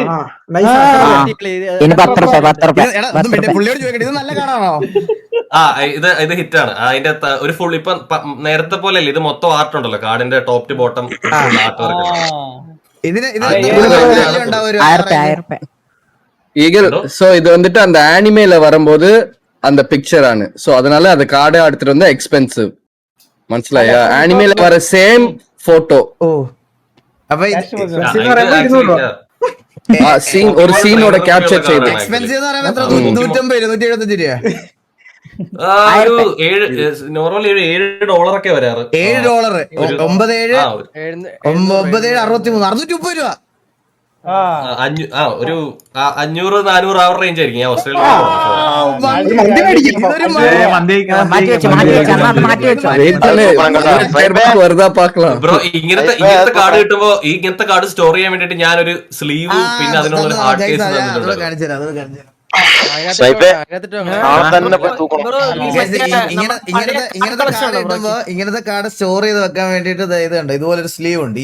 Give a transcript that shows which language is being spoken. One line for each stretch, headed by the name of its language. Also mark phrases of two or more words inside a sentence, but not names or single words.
Malayalam: ഇനി 10 രൂപ 10 രൂപ. എടാ, ഒന്നും വേണ്ട, പുള്ളിയോട് ചോദിക്കട്ടെ, ഇത് നല്ല കാർഡാണോ? ഇത് ഹിറ്റാണ്. അതിന്റെ ഒരു ഫുൾ ഇപ്പൊ നേരത്തെ പോലെ അല്ലേ, ഇത് മൊത്തം ആർട്ട് ഉണ്ടല്ലോ കാർഡിന്റെ
English: top to bottom art work.
Malayalam: ഇതിന് ഉണ്ടാവും ഒരു 1000 രൂപ.
Tamil: ஈகல் சோ இது வந்துட்டு அந்த ஆனிமேல வரும்போது அந்த பிக்சர் ஆனு சோ அதனால அந்த கார்டை எடுத்துட்டு வந்து எக்ஸ்பென்சிவ் മനസ്സിലായോ? ആനിമേல வர சேம் போட்டோ.
Malayalam: ഓ അപ്പൊ സീൻ ഒരു സീനോட ക്യാപ്ചർ ചെയ്തു. എക്സ്പെൻസീവ് എന്ന് പറയുമ്പോ എത്ര? 150 175 രൂപ. നോർമലി $7 ഒക്കെ വരാറ്. $7 97 630 രൂപ. ഒരു 500-400 ആ റേഞ്ച് ആയിരിക്കും. ഞാൻ
Tamil: வருதா பாக்கலாம்.
Malayalam: ബ്രോ ഇങ്ങനത്തെ കാർഡ് കിട്ടുമ്പോ ഇങ്ങനത്തെ കാർഡ് സ്റ്റോർ ചെയ്യാൻ വേണ്ടിട്ട് ഞാനൊരു സ്ലീവ് പിന്നെ അതിനുള്ള
English: hard case
Malayalam: തന്നിട്ടുണ്ട്. കാണിച്ചു ഇങ്ങനത്തെ കാർഡ് സ്റ്റോർ ചെയ്ത് വെക്കാൻ വേണ്ടിട്ട് ഇത് കണ്ടോ, ഇതുപോലെ ഒരു സ്ലീവ് ഉണ്ട്.